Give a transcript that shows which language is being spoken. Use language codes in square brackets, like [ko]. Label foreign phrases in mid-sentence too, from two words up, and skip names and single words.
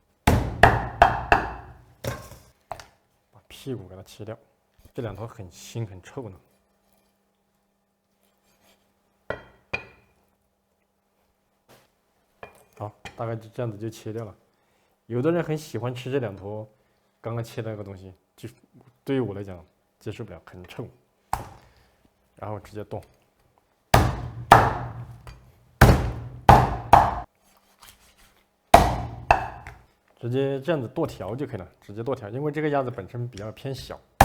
[zh] 屁股給它切掉，這2頭很腥很臭呢。好，大概就這樣子就切掉了。有的人很喜歡吃這2 頭剛剛切的那個東西，就對於我來講接受不了，很臭。然後直接剁。直接這樣子剁條就可以了，直接剁條，因為這個鴨子本身比較偏小。